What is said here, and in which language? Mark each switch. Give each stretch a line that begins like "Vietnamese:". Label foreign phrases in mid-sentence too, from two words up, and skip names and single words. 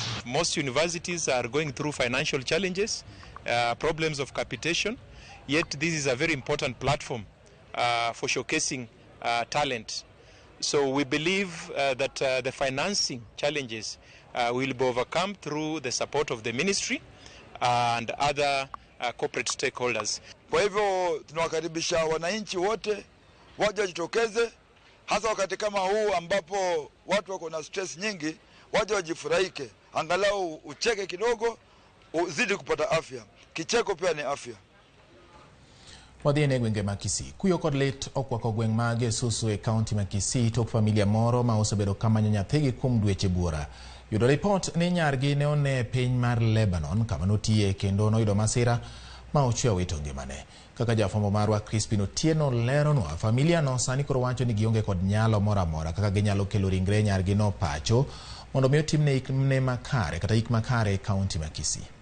English: Most universities are going through financial challenges, problems of capitation, yet this is a very important platform for showcasing talent. So we believe that the financing challenges will be overcome through the support of the ministry and other corporate stakeholders.
Swahili: Kwa hivyo tunawakaribisha wananchi wote waje wajitokeze, hasa wakati kama huu ambapo watu wako na stress nyingi, waje wajifurahike, angalau ucheke kidogo, uzidi kupata afya. Kicheko pia ni afya.
Luo (Kenya and Tanzania): Wadhiene gwenge Makisi. Kuyo kod lit okwako gweng mage susu e kaunti Makisi tok familia moro ma osebedo kamanyo nyathigi kuom dweche buora. Yudo report ni nyargi ne one piny mar Lebanon kama notiye kendo noyudo masira ma ochweyo wito ngimane. Kaka jafwambo marwa Crispin Otieno leronwa, familia no sani koro wacho ni gionge kod nyalo moro amora kaka ginyalo kelo ringre nyargi no pacho mondo mi otimne ik makare kata ik makare e kaunti Makisi.